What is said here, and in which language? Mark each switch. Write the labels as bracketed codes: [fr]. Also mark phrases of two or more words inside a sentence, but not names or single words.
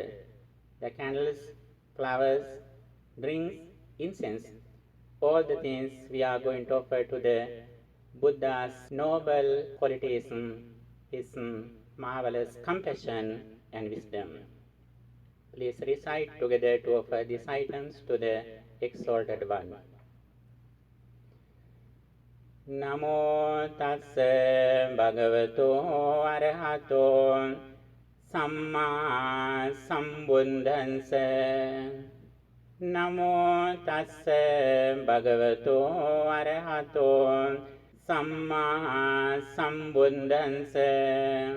[en] The candles, flowers, drinks, incense, all the things we are going to offer to the Buddha's noble qualities, his marvelous compassion and wisdom. Please recite together to offer these items to the Exalted One. [pi] Namo tassa bhagavato arahato samma sambuddhassa. Namo tassa bhagavato arahato samma sambuddhassa.